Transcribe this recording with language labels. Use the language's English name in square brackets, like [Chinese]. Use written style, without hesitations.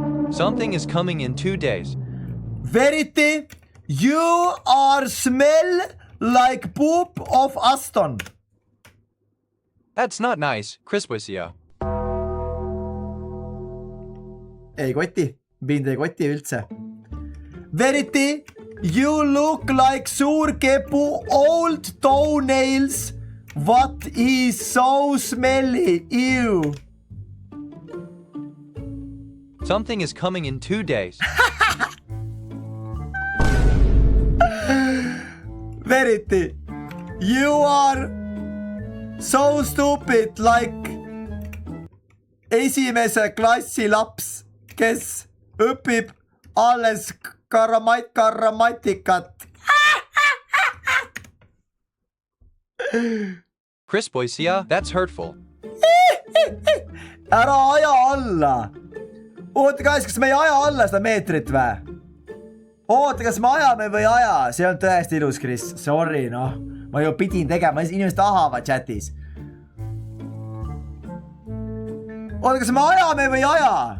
[English] Something is coming in 2 days. Veriti, you are smell like poop of Aston. That's not nice, Christmas. [Estonian] Ei koti, mind ei koti üldse. [English] Veriti, you look like [Estonian] suur kepu [English] old toenails. What is so smelly? Ew. Something is coming in 2 days. [Estonian] Veriti, [English] you are so stupid like [Estonian] esimese klassi laps, kes õpib alles grammatikat. [English] Christmas, that's hurtful. [Estonian] Ära aja alla. Oota, kas me ei aja alla seda meetrit või? Oota, kas me ajame või aja? See on tõesti ilus, Chris. Sorry, noh. Ma ju pidin tegema, inimesed tahavad chatis. Oota, kas me ajame või aja?